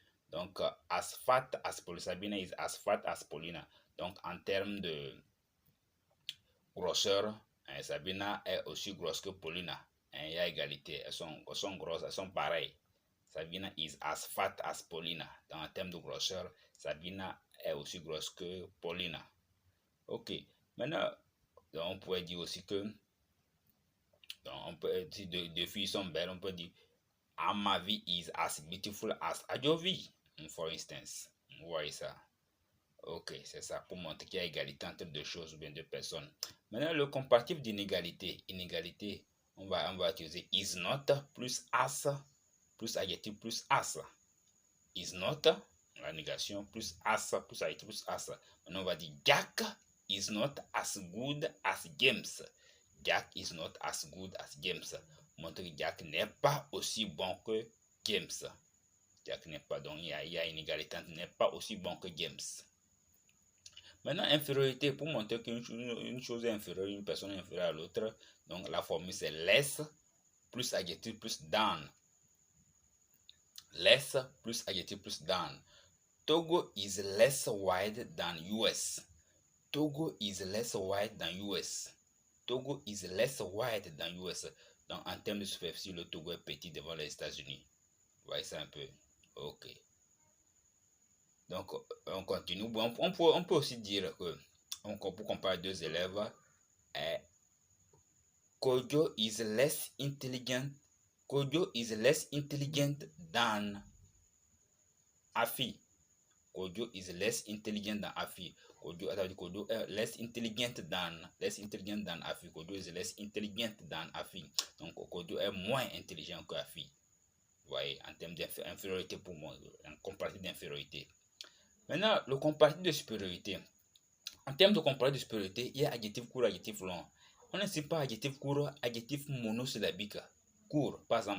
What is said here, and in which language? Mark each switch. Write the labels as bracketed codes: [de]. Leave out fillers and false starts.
[en] Donc, as fat as Paulina. Sabina is as fat as Paulina. [fr] Donc, en termes de grosseur, Sabina est aussi grosse que Paulina. Il y a égalité. Elles sont grosses, elles sont pareilles. [en] Sabina is as fat as Paulina. [fr] Dans en termes de grosseur, Sabina est aussi grosse que Paulina. Ok. Maintenant, on pourrait dire aussi que si deux filles sont belles, on peut dire [en] Amavi is as beautiful as Ajovi, for instance. [fr] Vous voyez ça? Ok, c'est ça, pour montrer qu'il y a égalité entre deux choses ou bien deux personnes. Maintenant, le comparatif d'inégalité. Inégalité, on va utiliser [en] is not plus as plus adjectif plus as. [fr] Is not, la négation, plus as plus adjectif plus as. Maintenant, on va dire [en] Jack is not as good as James. Jack is not as good as James. [fr] Montre que Jack n'est pas aussi bon que James. Jack n'est pas, donc il y a inégalité entre n'est pas aussi bon que James. Maintenant, infériorité, pour montrer qu'une chose est inférieure, une personne est inférieure à l'autre. Donc, la formule c'est less plus adjectif plus than. Less plus adjectif plus than. [en] Togo is less wide than US. Togo is less wide than US. Togo is less wide than US. [fr] Donc, en termes de superficie, le Togo est petit devant les États-Unis. Vous voyez ça un peu? Ok. Donc, on continue. Bon, on peut aussi dire que, pour comparer deux élèves, [en] Kojo is less intelligent. Kojo is less intelligent than Afi. Kojo is less intelligent than Afi. [fr] Kojo est [en] less intelligent than Afi. Kojo is less intelligent than Afi. [fr] Donc, Kojo est moins intelligent que Afi. Vous voyez, en termes d'infériorité pour moi, en comparatif d'infériorité. Maintenant, le comparatif de supériorité. En termes de comparatif de supériorité, il y a adjectif court, adjectif long. On ne sait pas adjectif court, adjectif monosyllabique. Court, par exemple.